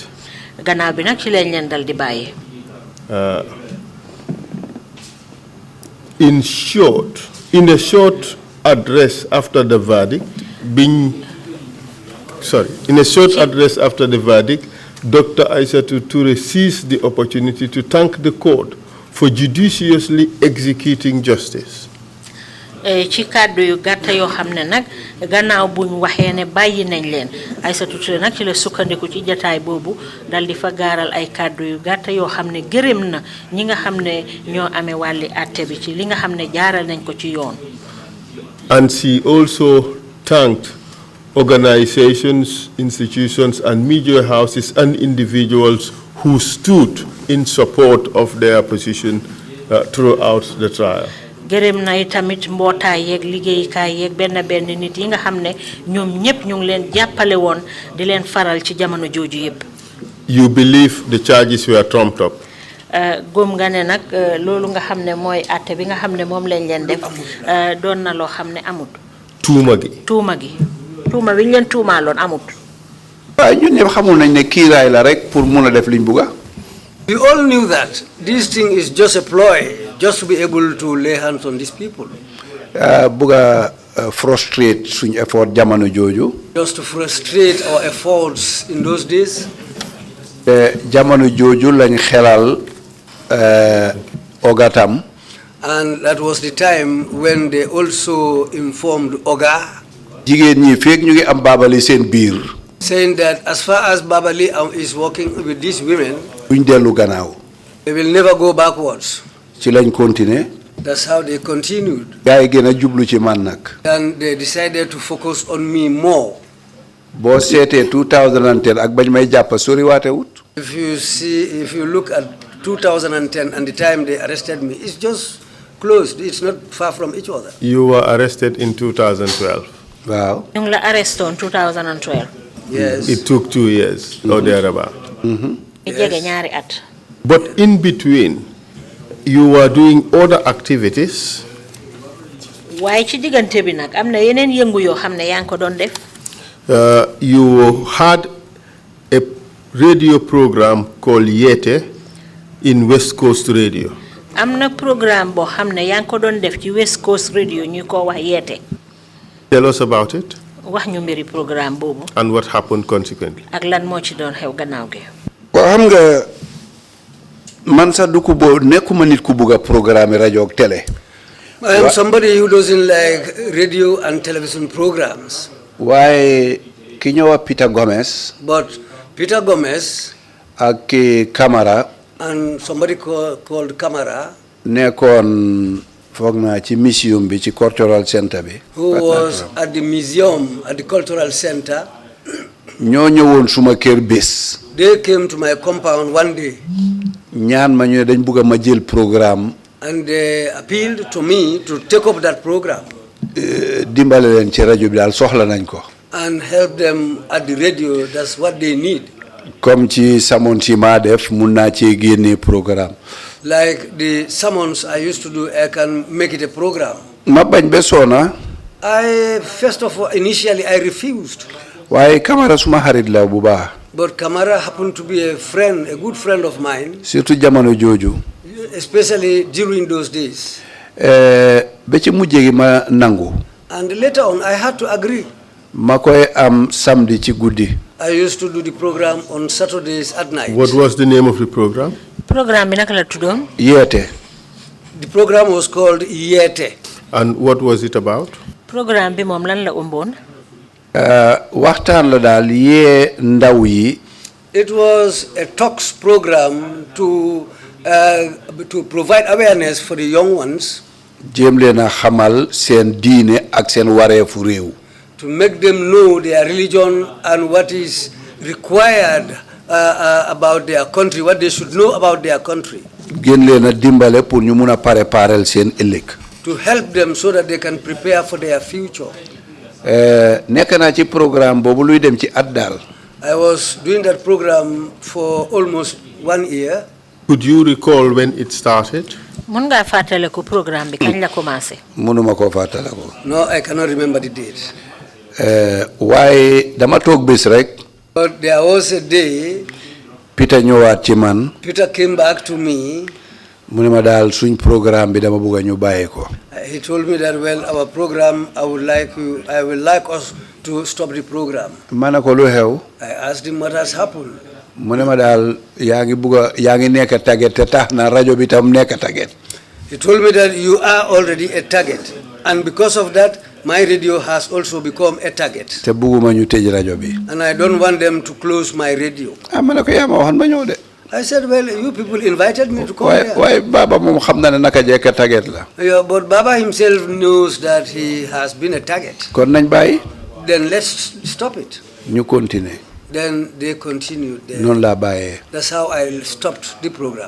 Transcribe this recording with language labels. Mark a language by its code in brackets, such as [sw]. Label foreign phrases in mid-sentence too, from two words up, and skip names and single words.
[wo] gannaaw bi nag ci lañ leen dal di bàyyi. [en] In a short address after the verdict, Dr. Aissatou Touré seized the opportunity to thank the court for judiciously executing justice. [wo] ci kàddu yu gàtta yoo xam ne nag gannaaw buñ waxee ne bàyyi nañ leen Aissatou Touré nag ci la sukkandiku ci jataay boobu dal di fa gaaral ay kàddu yu gàtta yoo xam ne gërëm na ñi nga xam ne ñoo amee wàlli àtte bi ci li nga xam ne jaaral nañ ko ci yoon. [en] And she also thanked organizations, institutions, and media houses and individuals who stood in support of their position throughout the trial. [wo] gërëm na tamit mbootaay yeeg liggéeykaay yeeg benn nit yi nga xam ne ñoom ñëpp ñu ngi leen jàppale woon di leen faral ci jamono jooju yëpp. [en] You believe the charges were trumped up? [wo] góom nga ne nag loolu nga xam ne mooy àtte bi nga xam ne moom lañ leen def doon na loo xam ne amut. tuuma bi ñu leen tuumaaloon amut. waaw ñun ñëpp xamul nañ ne kiiraay la rek pour mun a def liñ bugga. [en] We all knew that this thing is just a ploy, just to be able to lay hands on these people. [wo] Bugga frustrate suñ effort jamono jooju. [en] Just to frustrate our efforts in those days. [wo] Jamono jooju lañ xelal Ogatam. [en] And that was the time when they also informed Oga. [wo] Jigéen ñi fekk ñu ngi am baabali seen biir. [en] Saying that as far as Babali is working with these women, [wo] buñ dellu gannaaw. [en] they will never go backwards. [wo] Ci lañ continuer. [en] That's how they continued. [wo] Gaay gën a jublu ci man nag. [en] And they decided to focus on me more. [wo] Boo seetee 2010 ak bañ may jàpp sori waate wut. [en] If you look at 2010 and the time they arrested me, it's just close. It's not far from each other. You were arrested in 2012. Wow. [wo] ñu ngi la arresté in 2012. [en] Yes. It took 2 years or thereabout. [wo] jege ñaari at. [en] But in between, you were doing other activities. [wo] waaye ci diggante bi nag am na yeneen yëngu yoo xam ne yaa ngi ko doon def. [en] You had a radio program called Yete in West Coast Radio. [wo] am na programme boo xam ne yaa ngi ko doon def ci West Coast Radio ñu ko wax Yete. [en] Tell us about it. [wo] wax ñu mbiri programme boobu. [en] And what happened consequently. [wo] ak lan moo ci doon xew gannaaw gi. waaw xam nga man sax du ko boo nekkuma nit ku bugg a programme rajo ak télé. [en] I am somebody who doesn't like radio and television programs. [wo] waaye ki ñëw a Peter Gomez. [en] But Peter Gomez. [wo] ak Camara. [en] And somebody called Camara. [wo] nekkoon foog naa ci museum bi ci [en] cultural center [wo] bi. [en] Who was at the museum at the cultural center. [wo] ñoo ñëwoon suma kër bés. [en] They came to my compound one day. [wo] ñaan ma ñu dañ bëgg ma jël programme. [en] And they appealed to me to take up that program. [wo] dimbale leen ci rajo bi daal soxla nañ ko. [en] And help them at the radio. That's what they need. [wo] comme ci samon ci ma def mun naa cee génne programme. [en] Like the sermons I used to do, I can make it a program. [wo] ma bañ be soona. [en] First of all, initially I refused. [wo] waaye Camara suma xarit la bu baax. [en] But Kamara happened to be a friend, a good friend of mine. [wo] surtout jamono jooju. [en] Especially during those days. [wo] ba ci mujjee gi ma nangu. [en] And later on, I had to agree. [wo] ma koy am samedi ci guddi. [en] I used to do the program on Saturdays at night. What was the name of the program? [wo] Program bi naka la tuddoon? Yeete. [en] The program was called Yete. And what was it about? [wo] Program bi moom lan la ëmboon? waxtaan la daal yee ndaw yi. [en] It was a talks program to provide awareness for the young ones. [wo] jéem leen a xamal seen diine ak seen wareefu réew. [en] To make them know their religion and what is required about their country, what they should know about their country. [wo] gën leen a dimbale pour ñu mun a préparer seen ëllëg. [en] To help them so that they can prepare for their future. [wo] nekk naa ci programme boobu luy dem ci at daal. [en] I was doing that program for almost 1 year. Could you recall when it started? [wo] Mun ngaa fàttaliku programme bi kañ la commencé? mënuma koo fàttaliku. [en] No, I cannot remember the date. [wo] waaye dama toog bés rek. [en] But there was a day. [wo] Peter ñëwaat ci man. [en] Peter came back to me. [wo] mu ne ma daal suñ programme bi dama bëgg ñu bàyyi ko. [en] He told me that, well, our program, I would like us to stop the program. [wo] ma ne ko lu xew. [en] I asked him what has happened. [wo] mu ne ma daal yaa ngi nekk target te tax na rajo bi tam nekk target. [en] He told me that you are already a target, and because of that, my radio has also become a target. [wo] te bëgguma ñu tëj rajo bi. [en] And I don't want them to close my radio. [wo] ma ne ko yaa ma waxoon ma ñëw de. [en] I said, well, you people invited me to come here. [wo] waaye Baba moom xam na ne naka jekk target la. [en] Yeah, but Baba himself knows that he has been a target. [wo] kon nañ bàyyi. [en] Then let's stop it. [wo] ñu continuer. [en] Then they continued. [wo] noonu laa bàyyee. [en] That's how I stopped the program.